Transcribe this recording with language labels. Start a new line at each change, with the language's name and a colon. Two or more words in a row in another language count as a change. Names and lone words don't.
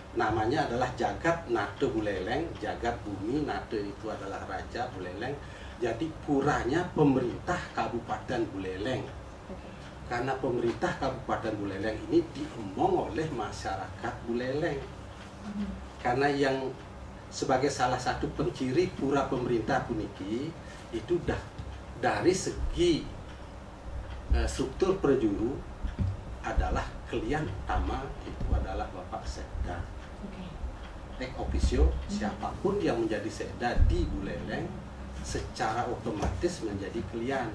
Indonesian: Namanya adalah Jagatnata Buleleng, Jagat Bumi, Nata itu adalah Raja Buleleng. Jadi puranya pemerintah Kabupaten Buleleng. Karena pemerintah Kabupaten Buleleng ini diemong oleh masyarakat Buleleng. Karena yang sebagai salah satu penciri pura pemerintah puniki itu dah dari segi struktur prajuru adalah klien utama itu adalah Bapak Sekda.
Latin: Ex officio,
Indonesian: siapapun yang menjadi sekda di Buleleng secara otomatis menjadi klien.